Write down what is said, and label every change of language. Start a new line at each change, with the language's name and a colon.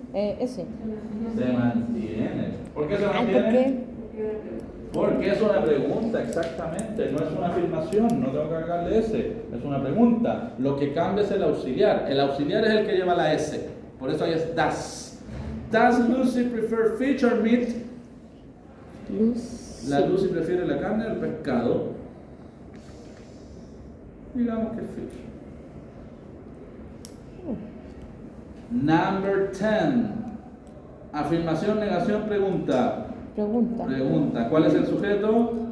Spanish: Ese. Se mantiene. ¿Por qué se Ay, mantiene? ¿por qué? Porque es una pregunta, exactamente, no es una afirmación, no tengo que agregarle S, es una pregunta. Lo que cambia es el auxiliar. El auxiliar es el que lleva la S, por eso ahí es das.
English: Does Lucy prefer fish or meat?
Spanish: Lucy. La Lucy prefiere la carne o el pescado. Digamos que fish.
English: Number 10.
Spanish: Afirmación, negación, pregunta. Pregunta. Pregunta. ¿Cuál es el sujeto?